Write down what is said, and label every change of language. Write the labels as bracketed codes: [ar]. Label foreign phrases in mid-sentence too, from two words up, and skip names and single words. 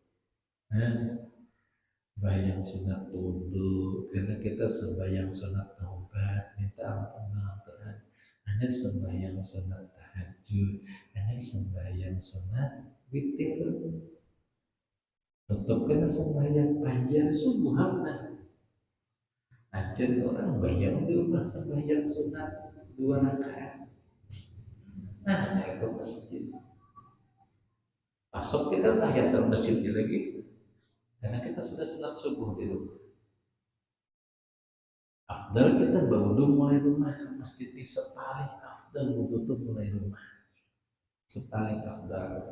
[id] sembahyang sunat wudhu karena kita sembahyang sunat taubat minta ampun dengan Tuhan hanya sembahyang sunat tahajud hanya sembahyang sunat witir tetap kena sembahyang panjang subuhan aja orang bayang di rumah sembahyang sunat 2 rakaat. Nah, saya ke masjid. Masuk kita tahiyat masjid lagi. Karena kita sudah salat subuh di rumah. Afdal kita wudhu mulai rumah ke masjid di sepaling afdal wudhu itu mulai rumah. Sepaling afdal.